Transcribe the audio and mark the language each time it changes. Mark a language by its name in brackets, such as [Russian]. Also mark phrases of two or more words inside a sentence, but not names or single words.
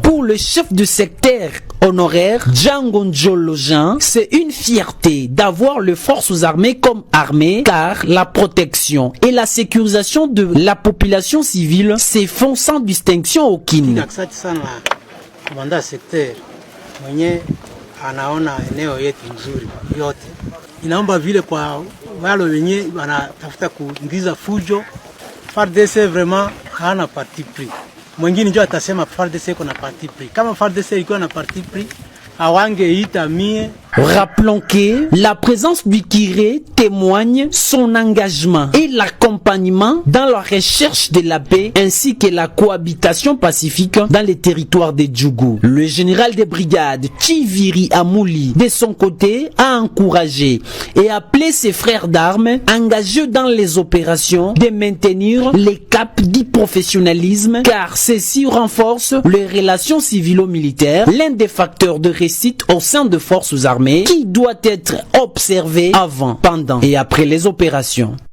[French] Pour le chef de secteur honoraire Django Njolo Jean, c'est une fierté d'avoir les forces armées comme armée, car la protection et la sécurisation de la population civile se font sans distinction aucune. [Swahili] Komanda secteur mwenye anaona eneo yetu nzuri yote, inaomba vile kwa wale wenye wanatafuta kuingiza fujo, FARDC vraiment hana [French] parti pris. [Swahili] Mwingine ndio atasema FARDC iko na [French] parti pris. [Swahili] Kama FARDC iko na [French] parti pris, [Swahili] awangeita mie. [French] Rappelons que la présence du curé témoigne son engagement et l'accompagnement dans la recherche de la paix ainsi que la cohabitation pacifique dans les territoires de Djougou. Le général de brigade Chiviri Amouli, de son côté, a encouragé et appelé ses frères d'armes engagés dans les opérations de maintenir les caps du professionnalisme, car ceci renforce les relations civilo-militaires, l'un des facteurs de réussite au sein de forces armées qui doit être observé avant, pendant et après les opérations.